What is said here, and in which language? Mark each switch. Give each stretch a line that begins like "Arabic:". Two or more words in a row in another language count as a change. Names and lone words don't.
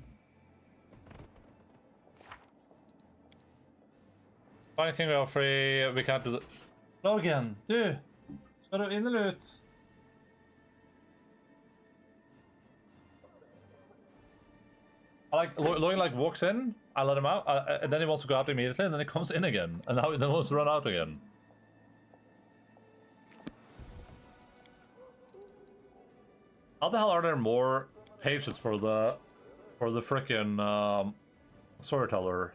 English: Fine, King Alfrey, we can't do that. Logan,
Norwegian: du! Skal du inn eller ut?
English: Logan walks in, I let him out, and then he wants to go out immediately, and then he comes in again, and now he wants to run out again. How the hell are there more pages for the frickin' storyteller?